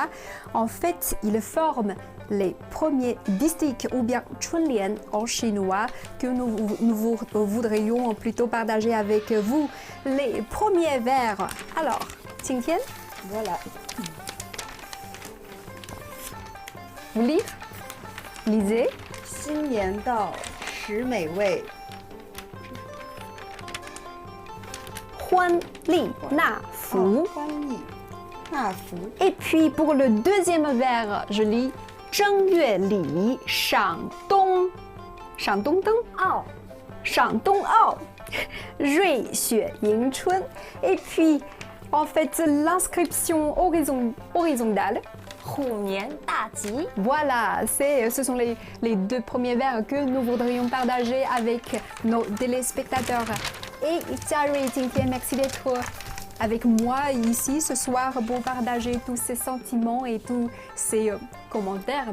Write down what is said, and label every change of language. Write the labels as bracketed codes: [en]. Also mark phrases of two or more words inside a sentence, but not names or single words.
[fr] En fait, ils forment les premiers distiques ou bien chunlian en chinois que nous voudrions plutôt partager avec vous. Les premiers vers. Alors, Qingtian, voilà. Vous lire? Lisez. [zh] 新年到，食美味，欢丽纳福。欢丽纳福。 [fr] Et puis pour le deuxième vers, je lis [zh] 正月里赏冬，赏冬灯奥，赏冬奥，瑞雪迎春。 [fr] Et puis en fait l'inscription horizontale. [zh] 虎年大吉. [fr] Voilà, ce sont les deux premiers vers que nous voudrions partager avec nos téléspectateurs. Et Thierry, merci d'être avec moi ici ce soir pour partager tous ces sentiments et tous ces commentaires.